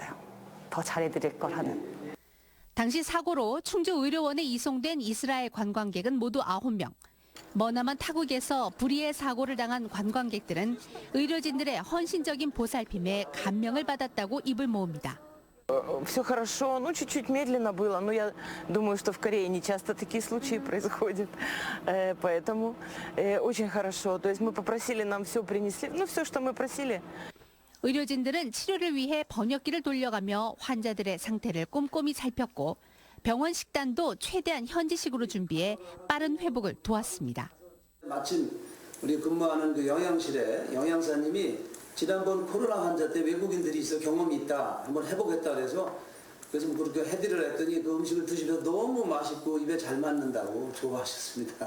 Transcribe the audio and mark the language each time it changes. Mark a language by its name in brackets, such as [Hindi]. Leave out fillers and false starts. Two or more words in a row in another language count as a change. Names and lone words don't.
[Korean] 더 잘해드릴 걸 하는. 당시 사고로 충주의료원에 이송된 이스라엘 관광객은 모두 9명. 머나먼 타국에서 불의의 사고를 당한 관광객들은 의료진들의 헌신적인 보살핌에 감명을 받았다고 입을 모읍니다. [Russian] Все хорошо, ну чуть-чуть медленно было, но я думаю, что в Корее не часто такие случаи происходят, поэтому очень хорошо. То есть мы попросили, нам все принесли, ну все, что мы просили. [Korean] 의료진들은 치료를 위해 번역기를 돌려가며 환자들의 상태를 꼼꼼히 살폈고 병원 식단도 최대한 현지식으로 준비해 빠른 회복을 도왔습니다. 마침 우리 근무하는 그 영양실에 영양사님이 지난번 코로나 환자 때 외국인들이 있어 경험이 있다, 한번 해보겠다 그래서 그렇게 해드리려 했더니 그 음식을 드시면 너무 맛있고 입에 잘 맞는다고 좋아하셨습니다.